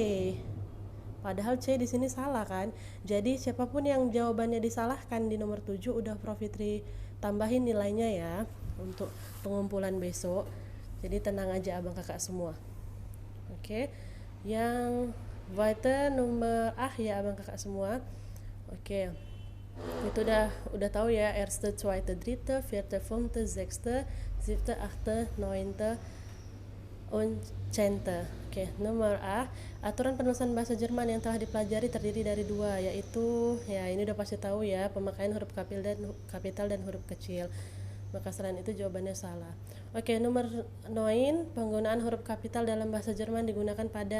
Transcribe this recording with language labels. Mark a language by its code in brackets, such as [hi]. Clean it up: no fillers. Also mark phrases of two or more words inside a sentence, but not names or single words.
[id] Padahal C di sini salah kan. Jadi siapapun yang jawabannya disalahkan di nomor 7 udah Prof Fitri tambahin nilainya ya untuk pengumpulan besok. Jadi tenang aja abang kakak semua. Oke. Yang weiter nomor ya abang kakak semua. Oke. Itu udah tahu ya, [de] erste, zweite, dritte, vierte, fünfte, sechste, siebte, achte, neunte, und zehnte. [id] Oke, nomor A, aturan penulisan bahasa Jerman yang telah dipelajari terdiri dari dua, yaitu ya ini udah pasti tahu ya, pemakaian huruf kapital dan huruf kecil. Maka selain itu jawabannya salah. Oke, nomor 9, penggunaan huruf kapital dalam bahasa Jerman digunakan pada.